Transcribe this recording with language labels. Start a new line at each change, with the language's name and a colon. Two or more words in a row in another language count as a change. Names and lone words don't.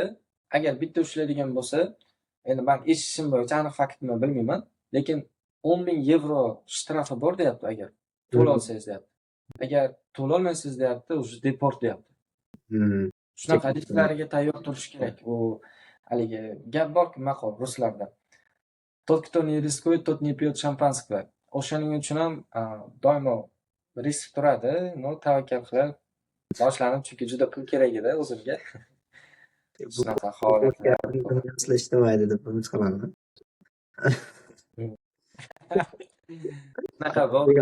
Uzbek: Agar bitta ushlaydigan bo'lsa, endi men eshitishim bo'yicha aniq faktni bilmayman, lekin 10,000 euro shtrafi bor deyapti agar to'la olsangiz deyapti. Agar to'la olmasangiz deyapti, уже deport deyapti. Shunaqa risklariga tayyor turish kerak. U haligi gap borki maqol ruslarda.
Russian: Tот, кто не рискует, тот не пьет шампанского.
Uzbek: O'shaning uchun ham doimo risk turadi. No, tavakkal qilib boshladim, chunki juda pul kerak edi o'zimga. Shunaqa holatlar eshitmaydi deb umid qilaman. Shunaqa bo'ldi.